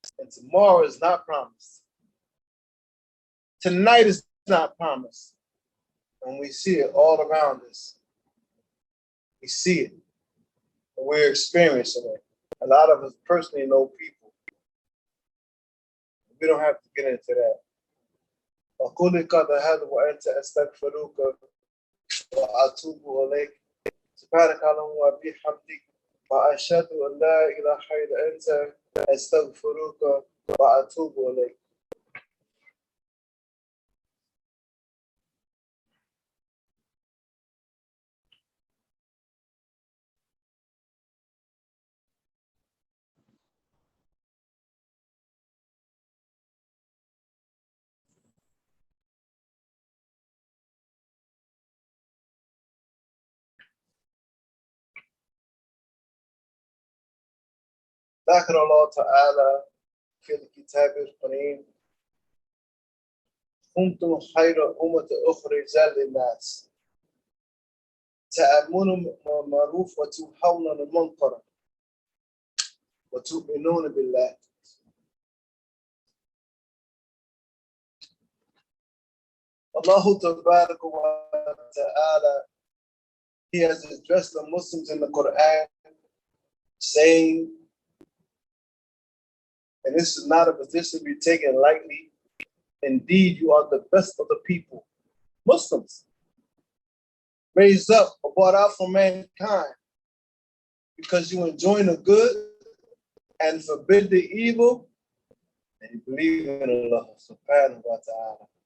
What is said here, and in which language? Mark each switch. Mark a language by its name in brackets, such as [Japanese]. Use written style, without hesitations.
[English] And tomorrow is not promised. Tonight is not promised. And we see it all around us. We see it. And we're experiencing it. A lot of us personally know people. We don't have to get into that. [Arabic] أقول قد هذا وأنت أستغفرك وأتوب إليك سبحانك اللهم وبحمدك وأشهد أن لا إله إلا أنت أستغفرك وأتوب إليك. ذكر الله تعالى في الكتاب الكريم كنتم خير أمة أخرجت للناس تأمرون بالمعروف وتنهون عن المنكر وتؤمنون بالله. [English] Allah Tabarak wa Ta'ala, He has addressed the Muslims in the Quran saying, and this is not a position to be taken lightly, indeed you are the best of the people, Muslims, raised up or brought out from mankind, because you enjoin the good and forbid the evil, and you believe in Allah subhanahu wa ta'ala.